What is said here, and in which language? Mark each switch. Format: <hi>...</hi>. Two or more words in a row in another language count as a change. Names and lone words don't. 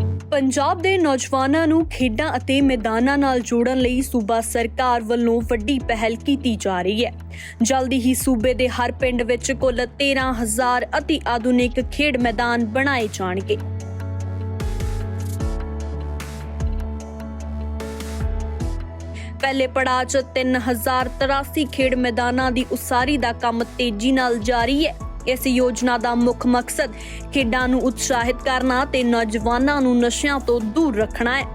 <pa>ਪੰਜਾਬ ਦੇ ਨੌਜਵਾਨਾਂ ਨੂੰ ਖੇਡਾਂ ਅਤੇ ਮੈਦਾਨਾਂ ਨਾਲ ਜੋੜਨ ਲਈ ਸੂਬਾ ਸਰਕਾਰ ਵੱਲੋਂ ਵੱਡੀ ਪਹਿਲ ਕੀਤੀ ਜਾ ਰਹੀ ਹੈ। ਜਲਦੀ ਹੀ ਸੂਬੇ ਦੇ ਹਰ ਪਿੰਡ ਵਿੱਚ ਕੁੱਲ 13,000 ਅਤੀ ਆਧੁਨਿਕ ਖੇਡ ਮੈਦਾਨ ਬਣਾਏ ਜਾਣਗੇ। ਪਹਿਲੇ ਪੜਾਅ ਚ 3083 ਖੇਡ ਮੈਦਾਨਾਂ ਦੀ ਉਸਾਰੀ ਦਾ ਕੰਮ ਤੇਜ਼ੀ ਨਾਲ ਜਾਰੀ ਹੈ। ਇਸ ਯੋਜਨਾ ਦਾ ਮੁੱਖ ਮਕਸਦ ਖੇਡਾਂ ਨੂੰ ਉਤਸ਼ਾਹਿਤ ਕਰਨਾ ਤੇ ਨੌਜਵਾਨਾਂ ਨੂੰ ਨਸ਼ਿਆਂ ਤੋਂ ਦੂਰ ਰੱਖਣਾ ਹੈ।</pa>